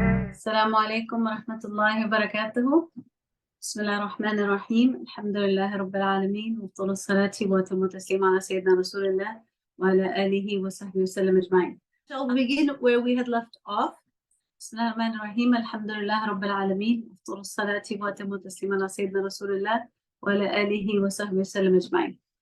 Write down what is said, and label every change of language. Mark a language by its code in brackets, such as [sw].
[ar] السلام عليكم ورحمة الله وبركاته. بسم الله الرحمن الرحيم. الحمد لله رب العالمين، وأفضل الصلاة وأتم التسليم على سيدنا رسول الله وعلى آله وصحبه وسلم أجمعين. [en] Shall we begin where we had left off? [ar] بسم الله الرحمن الرحيم. الحمد لله رب العالمين، وأفضل الصلاة وأتم التسليم على سيدنا رسول الله وعلى آله وصحبه وسلم أجمعين.